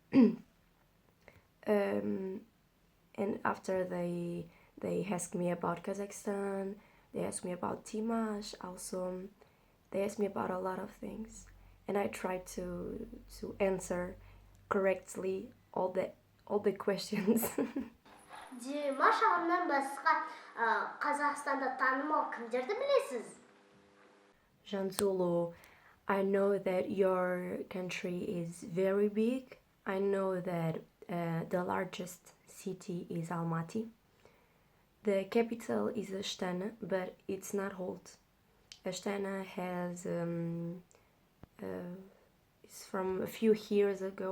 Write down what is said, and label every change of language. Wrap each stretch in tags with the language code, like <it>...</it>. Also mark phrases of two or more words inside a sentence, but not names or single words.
<en>And after they asked me about Kazakhstan, they asked me about Dimash also. They asked me about a lot of things, and I tried to answer correctly all the questions.</en> <kk>Димаш ағамнан басқа Қазақстанда танымал кімдерді білесіз?</kk> <en>Zhansulu, I know that your country is very big. I know that the largest city is Almaty. The capital is Astana, but it's not old. Astana has it's from a few years ago.</en>